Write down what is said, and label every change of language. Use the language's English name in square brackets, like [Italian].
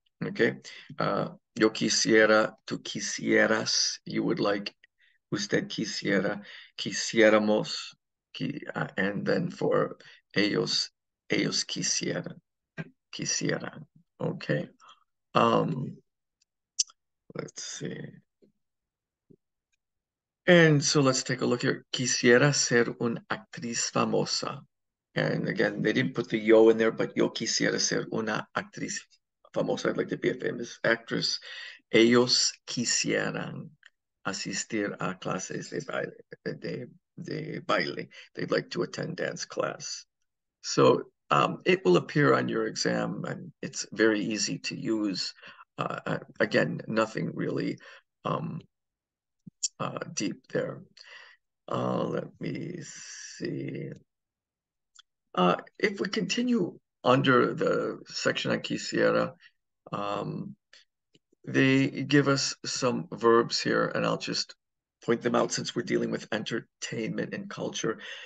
[Spanish] Okay. Yo quisiera, tú quisieras, [English] you would like, [Spanish] usted quisiera, quisiéramos, [English] and then for [Spanish] ellos quisieran. Okay. [English] Um, let's see. And so let's take a look here. [Spanish] Quisiera ser una actriz famosa. [English] And again, they didn't put the yo in there, but [Spanish] yo quisiera ser una actriz famosa. [English] I'd like to be a famous actress. [Spanish] Ellos quisieran asistir a clases de baile. [English] They'd like to attend dance class. So it will appear on your exam, and it's very easy to use. Again, nothing really um, deep there. Let me see. If we continue under the section on quisiera, um, they give us some verbs here, and I'll just point them out since we're dealing with entertainment and culture.